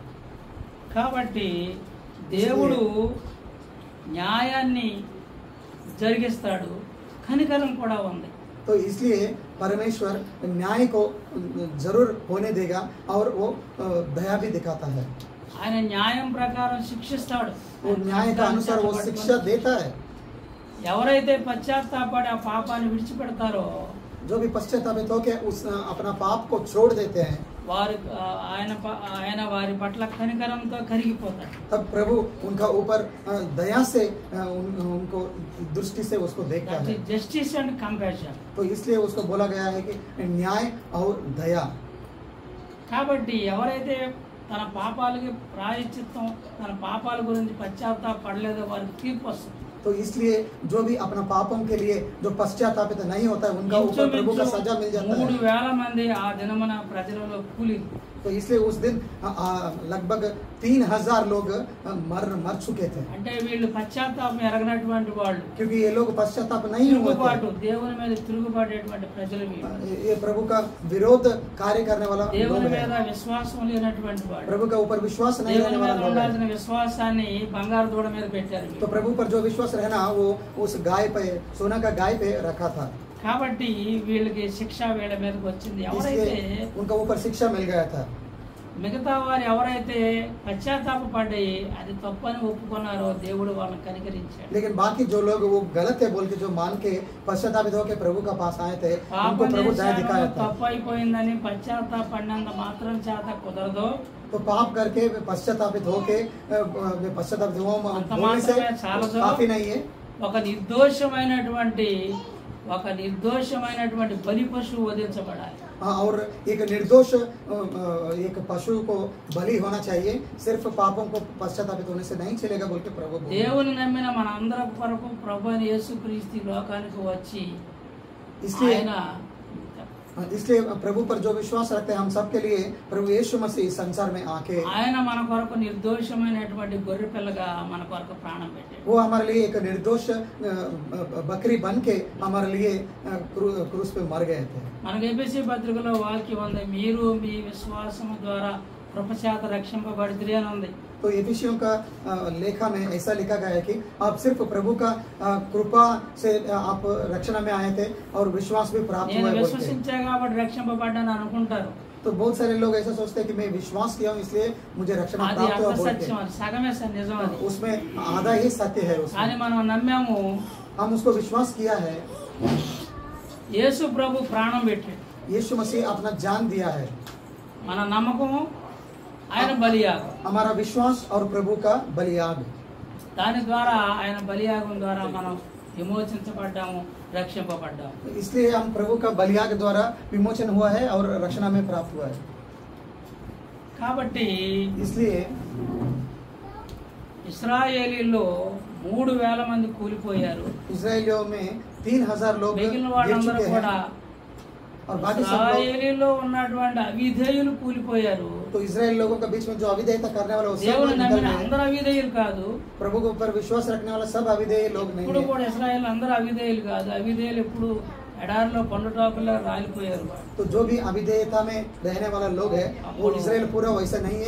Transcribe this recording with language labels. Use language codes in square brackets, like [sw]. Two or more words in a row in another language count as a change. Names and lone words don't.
[te] కాబట్టి దేవుడు న్యాయాన్ని జరిగిస్తాడు, కనికరం కూడా ఉంది. [hi] तो इसलिए परमेश्वर न्याय को जरूर होने देगा और वो दया भी दिखाता है। [te] ఆయన న్యాయం ప్రకారం శిక్షిస్తాడు. [hi] वो न्याय का अनुसार वो शिक्षा देता है। [te] ఎవరైతే పశ్చాత్తాపడి ఆ పాపాన్ని విడిచిపెడతారో, [hi] जो भी पश्चातापित होकर उस अपना पाप को छोड़ देते हैं, [te] వారి ఆయన వారి పట్ల కనికరంతో కరిగిపోతాడు. [hi] तब प्रभु उनका ऊपर दया से उनको दृष्टि से उसको देखता है। [en] justice and compassion, [hi] तो इसलिए उसको बोला गया है कि न्याय और दया। [te] కాబట్టి ఎవరైతే తన పాపాలకి ప్రాయశ్చిత్తం, తన పాపాల గురించి పశ్చాత్తాపడలేదో వారికి తీర్పు వస్తుంది. [hi] तो इसलिए जो भी अपना पापों के लिए जो पश्चातापित नहीं होता है उनका ऊपर प्रभु का सजा मिल जाता है। [te] 3000 మంది ఆ దినమున ప్రజలలో కూలి. [hi] तो इसलिए उस दिन लगभग 3000 लोग मर चुके थे। [te] అంటే వీళ్ళు పశ్చాత్తాపం ఎరగనటువంటి వాళ్ళు, [hi] क्योंकि ये लोग पश्चाताप नहीं हुए थे। [te] దేవుని మీద తిరుగుబాటేటువంటి ప్రజలు, [hi] ये प्रभु का विरोध कार्य करने वाला [te] దేవుని మీద విశ్వాసం లేనటువంటి వాళ్ళు, [hi] प्रभु का ऊपर विश्वास नहीं रखने वाला लोग हैं। [te] విశ్వాసాన్ని బంగారు దూడ మీద పెట్టారు. [hi] तो प्रभु पर जो विश्वास रहना वो उस गाय पे, सोना का गाय पे रखा था। [te] కాబట్టి వీళ్ళకి శిక్ష వీళ్ళ మీదకి వచ్చింది. ఎవరైతే [hi] उनका ऊपर शिक्षा मिल गया था। [te] మిగతా వారు ఎవరైతే పశ్చాత్తాపడి అది తప్పని ఒప్పుకున్నారో దేవుడు వాళ్ళని కనికరించాడు. [hi] लेकिन बाकी जो लोग वो गलत है बोल के जो मान के पश्चातापित होकर प्रभु का पास आए थे, उनको प्रभु दया दिखाया था। [te] తప్పు అయిపోయిందని పశ్చాత్తాపడినంత మాత్రం చేత కుదరదు. [hi] तो पाप करके पश्चातापित होके पश्चातापित होने से काफी नहीं है। [te] ఒక నిర్దోషమైనటువంటి బలి పశువు వధించబడాలి. [hi] और एक निर्दोष एक पशु को बलि होना चाहिए। सिर्फ पापों को पश्चातापित होने से नहीं चलेगा बोल के प्रभु बोले। [te] దేవుని నమ్మిన మనందరి కొరకు ప్రభువైన యేసుక్రీస్తు లోకానికి వచ్చి, [hi] इसलिए प्रभु पर जो विश्वास रखते हैं हम सब के लिए प्रभु यीशु मसीह इस संसार में आके [te] ఆయన మన కొరకు నిర్దోషమైనటువంటి గొర్రె పిల్లగా మన కొరకు ప్రాణం పెట్టాడు. [hi] वो हमारे लिए एक निर्दोष बकरी बन के हमारे लिए क्रूस पे मर गए थे। [te] మనకి ఎఫెసీ పత్రికలో వాక్యం ఉంది, మీరు మీ విశ్వాసము ద్వారా కృపచేత రక్షింపబడితిరి అని ఉంది. [hi] तो एफिसियों का लेखा में ऐसा लिखा गया है कि आप सिर्फ प्रभु का कृपा से आप रक्षणा में आए थे और विश्वास भी प्राप्त हुआ है। [te] విశ్వసించా కాబట్టి రక్షింపబడ్డాను అనుకుంటారు। [hi] तो बहुत सारे लोग ऐसा सोचते हैं कि मैं विश्वास किया हूं इसलिए मुझे रक्षणा प्राप्त हुआ बोल के। [te] సగమే నిజం అది, [hi] उसमें आधा ही सत्य है। [te] కానీ మనం నమ్మాము, [hi] हम उसको विश्वास किया है। [te] యేసు ప్రభు ప్రాణం పెట్టాడు, [hi] यीशु मसीह अपना जान दिया है। [te] మన నమ్మకము ఆయన బలియాగం, [hi] हमारा विश्वास और प्रभु का बलियाग, [te] దాని ద్వారా ఆయన బలియాగం ద్వారా మనం విమోచించబడ్డాము, రక్షింపబడ్డాము। [hi] इसलिए हम प्रभु का बलियाग द्वारा विमोचन हुआ है और रक्षणा में प्राप्त हुआ है। [te] కాబట్టి [hi] इसलिए [te] ఇశ్రాయేలీలో 3000 మంది కూలిపోయారు। [hi] इजराइलियों में 3000 लोग [te] మిగిలిన వాళ్ళందరూ కూడా [hi] और बाकी सब [te] ఇశ్రాయేలీలో ఉన్నటువంటి అవిధేయులు కూలిపోయారు। [hi] तो इजराइल लोगों के बीच में जो अविधेयता करने वाला वो सब [te] దేవుని [hi] निकल [te] నమ్మిన [hi] गए। [te] అందరూ అవిధేయులు కాదు, [hi] प्रभु के ऊपर विश्वास रखने वाला सब अविधेय लोग नहीं [te] ఇప్పుడు [hi] है। [te] కూడా ఇశ్రాయేల్ అందరూ అవిధేయులు కాదు, అవిధేయులు ఇప్పుడు ఎడారిలో పండుటాకులా రాలిపోయారు। [hi] तो जो भी अविधेयता में रहने वाला लोग है वो इजराइल पूरा वैसा नहीं है।